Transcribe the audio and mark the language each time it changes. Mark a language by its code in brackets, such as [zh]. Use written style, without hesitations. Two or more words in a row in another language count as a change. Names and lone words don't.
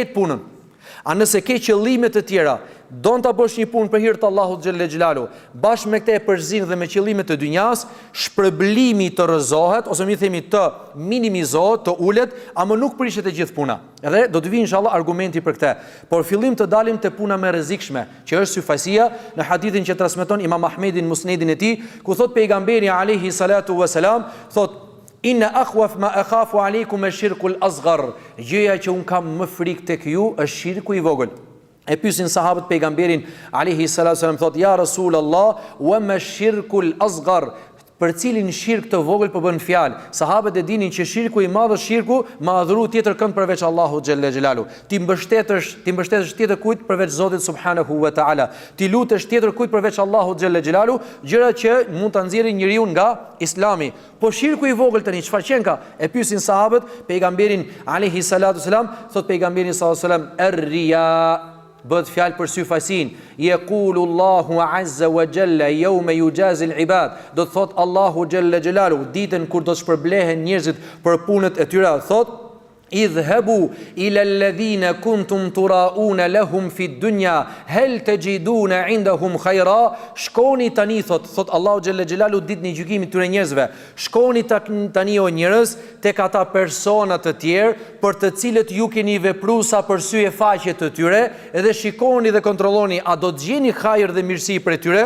[sq] A nëse ke qëllime të tjera, don ta bësh një punë për hir të Allahut [ar] جل جلاله, [sq] bashkë me këtë e përzin dhe me qëllimet të dynjas, shpërblimi të rrezohet ose mi themi të minimizohet, të ulet, ama nuk prishet e gjithë puna. Edhe do të vi inshallah argumenti për këtë. Por fillim të dalim te puna më rrezikshme, që është syfajsia, në hadithin që transmeton Imam Ahmedi në Musnedin e tij, ku thot pejgamberi [ar] عليه الصلاة والسلام, [sq] thot [ar] إن أخوف ما أخاف عليكم الشرك الأصغر. [sq] Gjëja që un kam më frikë tek ju është shirku i vogël. E pyesin sahabët pejgamberin [ar] عليه الصلاة والسلام, [sq] thot [ar] يا رسول الله وما الشرك الأصغر? [sq] Për cilin shirk të vogël po bën fjalë. Sahabët e dinin që shirku i madh është shirku me adhuru tjetër kënd përveç Allahut [ar] جل جلاله. [sq] Ti mbështetesh tjetër kujt përveç Zotit [ar] سبحانه وتعالى. [sq] Ti lutesh tjetër kujt përveç Allahut [ar] جل جلاله, [sq] gjëra që mund ta nxjerrin njeriu nga Islami. Po shirku i vogël tani çfarë qen ka? E pyesin sahabët pejgamberin [ar] عليه الصلاة والسلام, [sq] thot pejgamberi [ar] صلى الله عليه وسلم الرياء. [sq] Bëhet fjalë për syfajsin. [ar] يقول الله عز وجل يوم يجازي العباد. [sq] Do të thot Allahu [ar] جل جلاله [sq] ditën kur do të shpërblehen njerëzit për punët e tyre, thot [ar] اذهبوا إلى الذين كنتم تراءون لهم في الدنيا هل تجدون عندهم خيرا. [sq] Shkoni tani, thot Allahu [ar] جل جلاله [sq] ditën e gjykimit tyre njerëzve. Shkoni tani o njerëz tek ata persona të tjerë për të cilët ju keni vepruar sa për sy e faqe të tyre, edhe shikoni dhe kontrolloni a do të gjeni hajër dhe mirësi për tyre.